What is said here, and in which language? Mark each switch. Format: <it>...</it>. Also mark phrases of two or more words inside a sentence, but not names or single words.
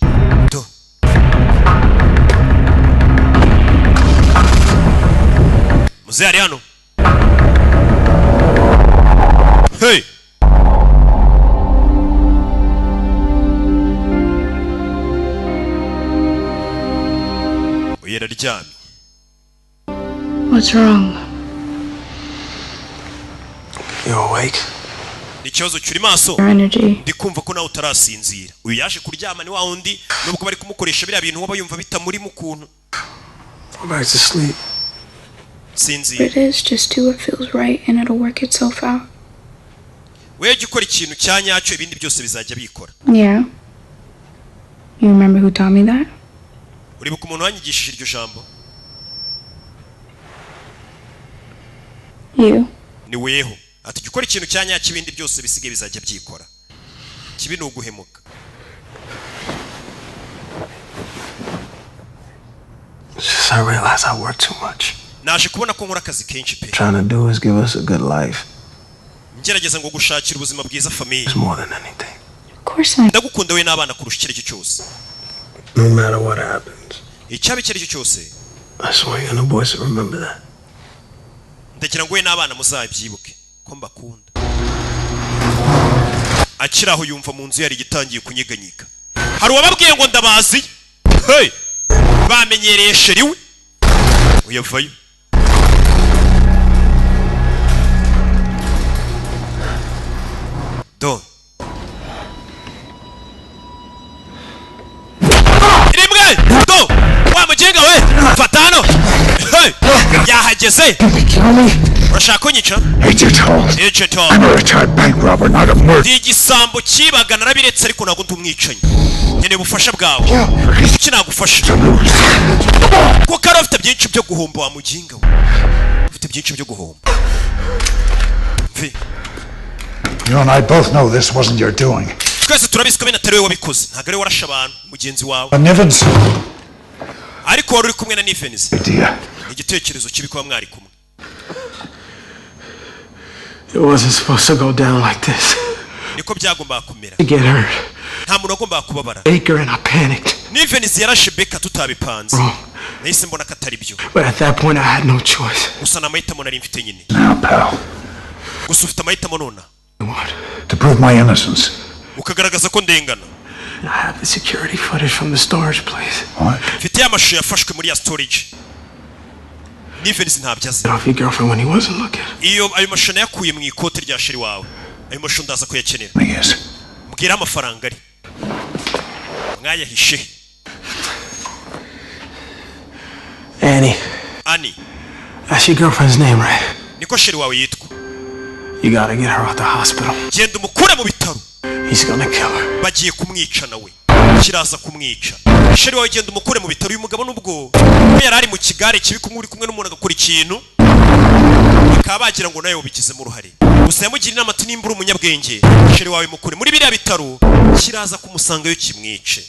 <rw>Muze ari hano.</rw> <en>Hey.</en> <rw>Uyera ryami.</rw> <en>What's wrong? You awake?</en> <rw>Ikibazo cyuri maso.</rw> <en>Your energy.</en> <rw>Ndikumva ko nawe utarasinzira. Uyu yaje kuryama ni wa wundi nubwo bari kumukoresha biriya bintu waba yumva bitamuri mu kuntu.</rw> <en>Go back to sleep.</en> <rw>Sinzira.</rw> <en>It is, just do what feels right and it'll work itself out.</en> <rw>Wewe gikora ikintu cyanyacyo ibindi byose bizajya bikora.</rw> <en>Yeah. You remember who taught me that?</en> <rw>Uribuka umuntu wanyigishije iryo jambo?</rw> <en>You.</en> <rw>Ni weho. Ati gikora ikintu cyanyacyo ibindi byose bisige bizajya byikora. Kibi ni uguhemuka.</rw> <en>Just I realize I work too much.</en> <rw>Naje kubona ko nkora akazi kenshi pe.</rw> <en>Trying to do is give us a good life.</en> <rw>Ngerageza ngo gushakira ubuzima bwiza family.</rw> <en>It's more than anything. Of course I.</en> <rw>Ndagukunda we n'abana kurusha icyo cyose.</rw> <en>No matter what happens.</en> <rw>Icyabi icyo cyose.</rw> <en>I swear you and the boys will remember that.</en> <rw>Ndagira ngo we n'abana muzabyibuke ko mbakunda. Akiraho yumva mu nzu yari gitangiye kunyiganyiga. Hari wababwiye ngo ndabazi. Hey! Bamenyereye sheri we. Uyavayo. Don. Rimwe! Do! Wa mujenga we! Fatano! Hey! Yahageze! Urashaka kunyica?</rw> <en>Agent Hall. I'm a retired bank robber, not a murderer.</en> <rw>Igisambo kibaga narabiretse ariko nago ndumwicanyi. Nyene bufasha bwawe. Iki nagufasha? Ko karo afite byinshi byo guhomba wa mujinga we. Afite byinshi byo guhomba.</rw> <en>You and I both know this wasn't your doing.</en> <rw>Twese turabiswe bene atari we wabikoze. Ntago ari warasha abantu mugenzi wawe. Nivens. Ariko wari uri kumwe na Nivens.</rw> <en>Idea.</en> <rw>Igitekerezo kibi kuba mwari kumwe.</rw> <en>It wasn't supposed to go down like this.</en> <rw>Niko byagomba kumera.</rw> <en>To get hurt.</en> <rw>Nta muntu agomba kubabara.</rw> <en>Baker and I panicked.</en> <rw>Nivens yarashe Beka tutabipanze. Nahise mbona ko atari byo.</rw> <en>But at that point I had no choice.</en> <rw>Gusa namahitamo nari mfite nyine.</rw> <en>Now, pal.</en> <rw>Gusa ufite amahitamo nona.</rw> <en>To prove my innocence.</en> <rw>Ukagaragaza ko ndengana.</rw> <en>I have the security footage from the storage place. What?</en> <rw>Mfite amashusho yafashwe muri ya storage. Nivens ntabyaze.</rw> <en>Off your girlfriend when he wasn't looking.</en> <rw>Iyo ayo mashusho yakuye mu ikote rya sheri wawe. Ayo mashusho ndaza kuyakenera.</rw> <en>Yes.</en> <rw>Mbwira amafaranga ari. Mwayahishe. Annie.</rw> <en>That's your girlfriend's name, right?</en> <rw>Niko sheri wawe yitwa.</rw> <en>You gotta get her out the hospital.</en> <rw>Genda umukure mu bitaro.</rw> <en>He's gonna kill her.</en> <rw>Bagiye kumwica nawe. Kiraza kumwica. Sheri wawe genda umukure mu bitaro. Uyu mugabo nubwo yari ari mu kigare kibi kumuri kumwe n'umuntu agakora ikintu. Akabagira ngo nawe ubikize mu ruhare. Gusa yamugira inama ati nimbura umunyabwenge. Sheri wawe mukure muri biriya bitaro. Kiraza kumusangayo kimwice.</rw>